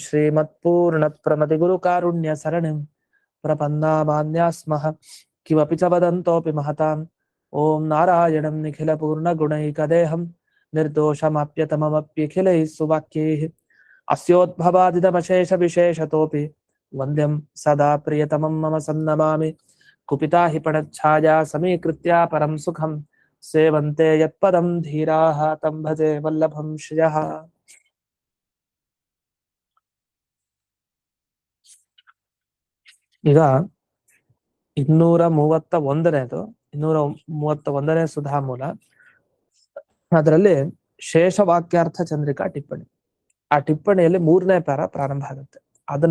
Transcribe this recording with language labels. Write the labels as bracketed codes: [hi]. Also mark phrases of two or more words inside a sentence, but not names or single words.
[sa] श्रीमत्पूर्णप्रमतिगुरुकारुण्यसरणिं प्रपन्नामान्या स्मः किमपि च वदन्तोऽपि महतां ॐ नारायणं निखिलपूर्णगुणैकदेहं निर्दोषमाप्यतममप्यखिलैः सुवाक्यैः अस्योद्भवादिदमशेषविशेषतोऽपि वन्द्यं सदा प्रियतमं मम सन्नमामि कुपिता हि पणच्छाया समीकृत्या परं सुखं सेवन्ते यत्पदं धीराः तं भजे वल्लभं श्रियः [kn] ಈಗ 231ನೇ ಸುಧಾಮೂಲ ಅದರಲ್ಲಿ ಶೇಷವಾಕ್ಯಾರ್ಥ ಚಂದ್ರಿಕಾ ಟಿಪ್ಪಣಿ ಆ ಟಿಪ್ಪಣಿಯಲ್ಲಿ 3ನೇ ಪ್ಯಾರ ಪ್ರಾರಂಭ ಆಗುತ್ತೆ ಅದನ್ನ